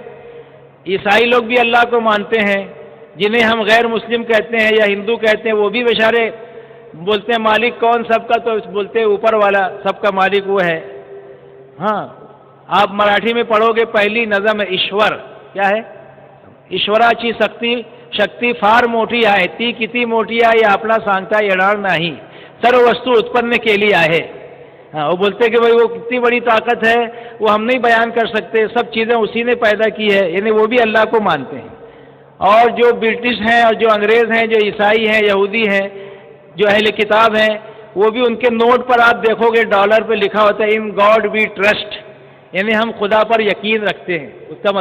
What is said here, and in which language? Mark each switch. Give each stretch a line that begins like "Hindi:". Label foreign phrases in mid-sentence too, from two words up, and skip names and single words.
Urdu: عیسائی لوگ بھی اللہ کو مانتے ہیں، جنہیں ہم غیر مسلم کہتے ہیں یا ہندو کہتے ہیں، وہ بھی بیچارے بولتے ہیں مالک کون سب کا، تو بولتے ہیں اوپر والا، سب کا مالک وہ ہے۔ ہاں، آپ مراٹھی میں پڑھو گے، پہلی نظم ہے ایشور، کیا ہے؟
Marathi: ایشوراچی शक्ती फार मोठी आहे, ती किती मोठी आहे आपला सांगता येणार नहीं, सर्व वस्तु उत्पन्न केली आहे।
Urdu: ہاں، وہ بولتے کہ بھائی وہ کتنی بڑی طاقت ہے وہ ہم نہیں بیان کر سکتے، سب چیزیں اسی نے پیدا کی ہے، یعنی وہ بھی اللہ کو مانتے ہیں. اور جو برٹش ہیں اور جو انگریز ہیں، جو عیسائی ہیں، یہودی ہیں، جو اہلِ کتاب ہیں، وہ بھی ان کے نوٹ پر آپ دیکھو گے ڈالر پہ لکھا ہوتا ہے
English: In God We Trust,
Urdu: یعنی ہم خدا پر یقین رکھتے ہیں.